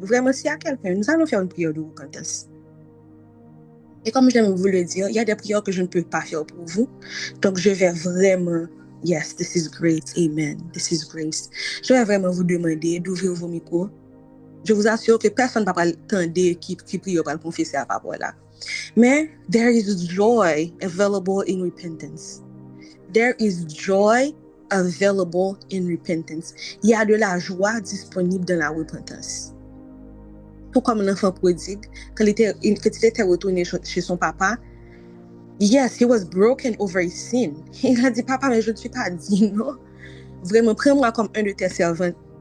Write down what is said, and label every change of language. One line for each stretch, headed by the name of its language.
French: Vraiment, s'il y a quelqu'un, nous allons faire une prière de repentance. Et comme j'aime vous le dire, il y a des prières que je ne peux pas faire pour vous. Donc, je vais vraiment,
English: yes, this is great, amen, this is grace.
French: Je vais vraiment vous demander d'ouvrir vos micros. Je vous assure que personne ne va pas attendre qui prie pour confesser à parole là. Mais
English: there is joy available in repentance. There is joy available in repentance.
French: Il y a de la joie disponible dans la repentance. Tout comme l'enfant prodigue, quand il était retourné chez son papa,
English: yes, he was broken over his sin.
French: Il a dit, papa, mais je ne suis pas digne, non? Vraiment, prends-moi comme un de tes servants.